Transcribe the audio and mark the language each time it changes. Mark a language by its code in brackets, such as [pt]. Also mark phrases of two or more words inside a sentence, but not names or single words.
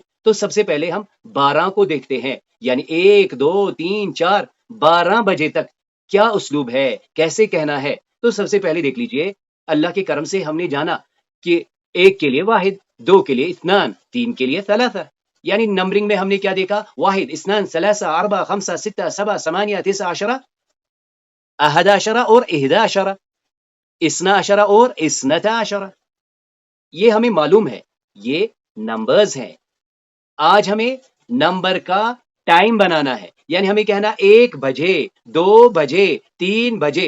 [hi] तो सबसे पहले हम 12 को देखते हैं, यानी 1 2 3 4 12 बजे तक क्या उसलूब है, कैसे कहना है। तो सबसे पहले देख लीजिए, अल्लाह के करम से हमने जाना कि 1 के लिए वाहिद, 2 के लिए इत्नान, 3 के लिए सलासा, यानी नंबरिंग में हमने क्या देखा, वाहिद, [ar] اثنان، ثلاثة، أربعة، خمسة، ستة، سبعة، ثمانية، تسعة، عشرة, أحد عشر और إحدى عشرة، اثنا عشر और اثنتا عشرة। [hi] ये हमें मालूम है, ये नंबर्स हैं। आज हमें नंबर का टाइम बनाना है, यानी हमें कहना 1 बजे, 2 बजे, 3 बजे।